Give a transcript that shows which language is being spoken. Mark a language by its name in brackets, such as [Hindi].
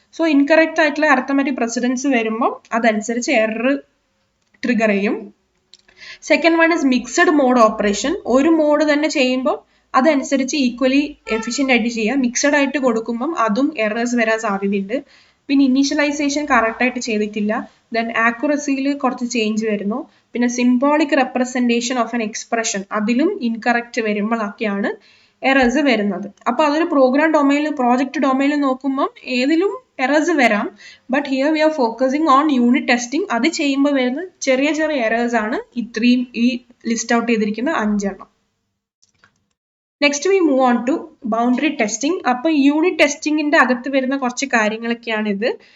[Malayalam] So incorrect ആയിട്ടുള്ള arithmetic precedence വരുമ്പോൾ അതനുസരിച്ച് എറർ ട്രിഗർ ചെയ്യും. [English] Second one is mixed mode operation. [Malayalam] ഒരു മോഡ് തന്നെ ചെയ്യുമ്പോൾ അതനുസരിച്ച് ഈക്വലി എഫിഷ്യൻ്റ് ആയിട്ട് ചെയ്യുക. മിക്സഡ് ആയിട്ട് കൊടുക്കുമ്പം അതും എറേഴ്സ് വരാൻ സാധ്യതയുണ്ട്. പിന്നെ ഇനീഷ്യലൈസേഷൻ കറക്റ്റ് ആയിട്ട് ചെയ്തിട്ടില്ല, ദെൻ ആക്യുറസിയിൽ കുറച്ച് ചേഞ്ച് വരുന്നു, പിന്നെ [English] symbolic representation of an expression [Malayalam] അതിലും incorrect വരുമ്പോഴൊക്കെയാണ് എറേഴ്സ് വരുന്നത്. അപ്പോൾ അതൊരു പ്രോഗ്രാം ഡൊമൈനിൽ പ്രോജക്റ്റ് ഡൊമൈനിൽ നോക്കുമ്പോൾ ഏതിലും എറേഴ്സ് വരാം. [English] But here we are focusing on unit testing. [Malayalam] അത് ചെയ്യുമ്പോൾ വരുന്ന ചെറിയ ചെറിയ എറേഴ്സ് ആണ് ഇത്രയും ഈ ലിസ്റ്റ് ഔട്ട് ചെയ്തിരിക്കുന്ന 5 എണ്ണം. [English] Next we move on to boundary testing. [Malayalam] അപ്പോൾ യൂണിറ്റ് ടെസ്റ്റിംഗിന്റെ അകത്ത് വരുന്ന കുറച്ച് കാര്യങ്ങളൊക്കെയാണ് ഇത്.